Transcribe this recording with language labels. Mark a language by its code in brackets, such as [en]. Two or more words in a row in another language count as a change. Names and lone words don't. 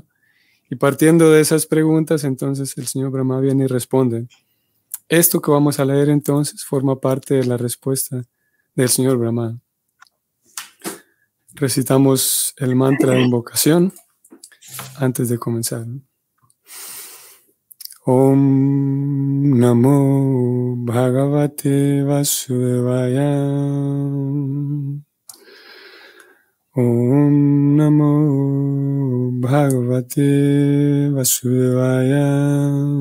[es] Y partiendo de esas preguntas, entonces el señor Brahma viene y responde. Esto que vamos a leer entonces forma parte de la respuesta del señor Brahma. Recitamos el mantra de invocación antes de comenzar. [sa] Om Namo Bhagavate Vasudevaya. Om Namo Bhagavate Vasudevaya.